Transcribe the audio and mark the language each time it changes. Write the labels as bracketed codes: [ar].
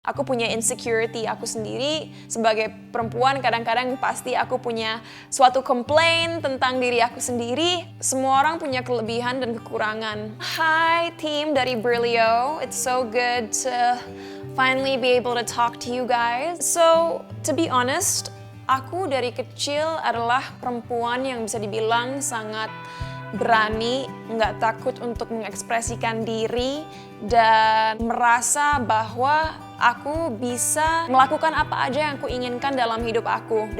[id] Aku punya insecurity aku sendiri. Sebagai perempuan kadang-kadang pasti aku punya suatu komplain tentang diri aku sendiri. Semua orang punya kelebihan dan kekurangan. [en] Hi team dari Brilio, it's so good to finally be able to talk to you guys. So, to be honest, [id] aku dari kecil adalah perempuan yang bisa dibilang sangat berani, nggak takut untuk mengekspresikan diri, dan merasa bahwa aku bisa melakukan apa aja yang aku inginkan dalam hidup aku.